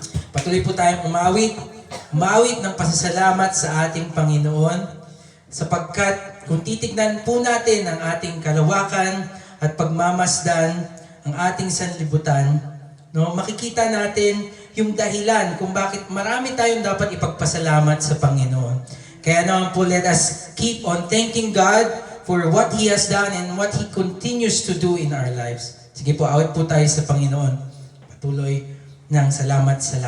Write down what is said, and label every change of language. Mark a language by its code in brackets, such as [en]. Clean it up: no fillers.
[tl] Patuloy po tayong umawit ng pasasalamat sa ating Panginoon sapagkat kung titignan po natin ang ating kalawakan at pagmamasdan ang ating sanlibutan, no, makikita natin yung dahilan kung bakit marami tayong dapat ipagpasalamat sa Panginoon. [en] Kaya naman po, let us keep on thanking God for what He has done and what He continues to do in our lives. [tl] Sige po, awit po tayo sa Panginoon. Patuloy ng salamat.